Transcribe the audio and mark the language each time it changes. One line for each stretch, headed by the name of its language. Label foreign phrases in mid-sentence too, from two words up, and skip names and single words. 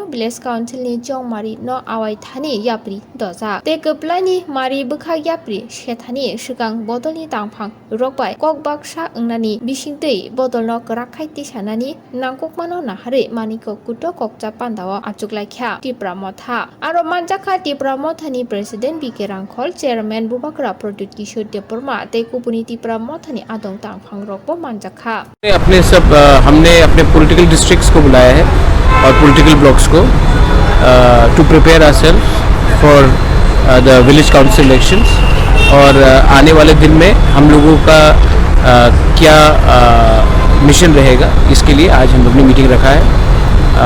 English: village council
Kok Borok: चौमारी न आवाय थानि याप्रि दजा ते गोप्लायनि मारि बोखा याप्रि सेथानि सिगां बदलनि तांफां रगबाय कक बाक्सा ओंनानि बिसिंदै बदल न कराखाय तिसानानि नांककमानो नाहारे मानिको कुतो कक्सा पान्दाव आचुकलायख्या त्रिपुरा मथा आरो मानजाखा त्रिपुरा मथानि प्रेसिडेंट बीके रांखल चेयरमैन बुबाकरा प्रद्युत किशोर देवबर्मा ते गुबुननि त्रिपुरा मथानि आदं तांफां रगबो मानजाखा
Hindi: अपने सब हमने अपने
English: political districts
Hindi: को बुलाया है और
English: political blocks
Hindi: को
English: to prepare ourself for the village council elections
Hindi: और आने वाले दिन में हम लोगों का क्या मिशन रहेगा इसके लिए आज हम लोग ने मीटिंग रखा है।